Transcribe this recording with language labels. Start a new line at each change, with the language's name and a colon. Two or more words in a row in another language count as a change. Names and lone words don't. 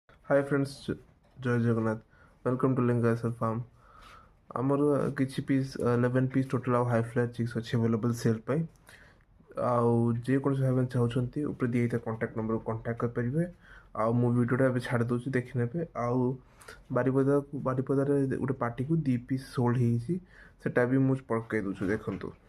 English: Hi friends,
Odia: ଜୟ ଜଗନ୍ନାଥ।
English: Welcome to Lingayasar farm.
Odia: ଆମର କିଛି ପିସ୍ 11
English: piece total
Odia: ଆଉ
English: high flyer chicks
Odia: ଅଛି
English: available sale
Odia: ପାଇଁ। ଆଉ ଯେକୌଣସି ଭାଇମାନେ ଚାହୁଁଛନ୍ତି ଉପରେ ଦିଆଯାଇଥିବା
English: contact number
Odia: କଣ୍ଟାକ୍ଟ କରିପାରିବେ। ଆଉ ମୁଁ ଭିଡ଼ିଓଟା ଏବେ ଛାଡ଼ି ଦେଉଛି, ଦେଖିନେବେ। ଆଉ ବାରିପଦାରେ ଗୋଟେ ପାର୍ଟିକୁ 2
English: piece sold
Odia: ହେଇଛି, ସେଟା ବି ମୁଁ ପକାଇ ଦେଉଛି, ଦେଖନ୍ତୁ।